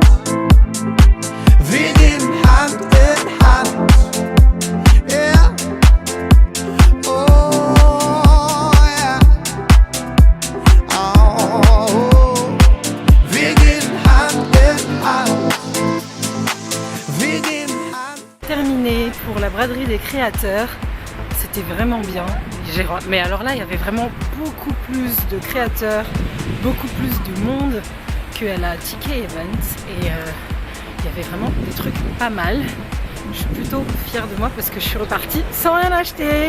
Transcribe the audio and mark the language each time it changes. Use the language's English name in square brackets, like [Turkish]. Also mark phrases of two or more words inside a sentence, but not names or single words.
[German] Wir gehen Hand in Hand. [English] Yeah. Oh, yeah. [German] Oh. Wir gehen Hand in Hand. Wir gehen Hand. [French] Terminé pour la braderie des créateurs, c'était vraiment bien. Mais alors là il y avait vraiment beaucoup plus de créateurs, beaucoup plus de monde qu'à la Tika Evans et il y avait vraiment des trucs pas mal. Je suis plutôt fière de moi parce que je suis repartie sans rien acheter.